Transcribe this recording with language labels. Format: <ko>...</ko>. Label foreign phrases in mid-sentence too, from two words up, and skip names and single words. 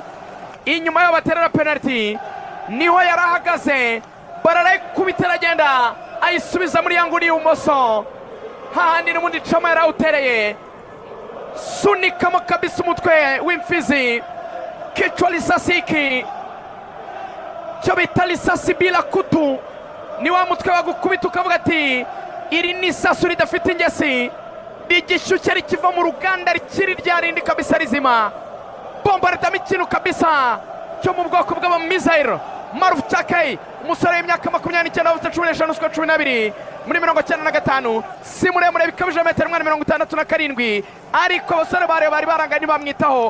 <rw>Inyuma yo baterera penalty niho yari ahagaze, barayikubita agenda ayisubiza muri yanguni y'ubumoso, hahandi n'ubundi Chama yari awutereye. Sunikamo kabisa umutwe w'imfizi,</rw> <sw>kichwa lisasiki,</sw> <rw>cyo bita</rw> <sw>lisasi bila kutu.</sw> <rw>Ni wa mutwe wagukubita ukavuga ati iri ni isasu ridafite ingesi. igishyushye rikiva mu ruganda rikiri ryarindi kabisa rizima. Bombarda mikino kabisa cyo mu bwoko bw'abamizayiro. Maruf Chakei umusore w'imyaka 29 ufite 15 muri 95 si muremure bikabije metero 67 ariko abasore bari baranganye bamwitaho.</rw>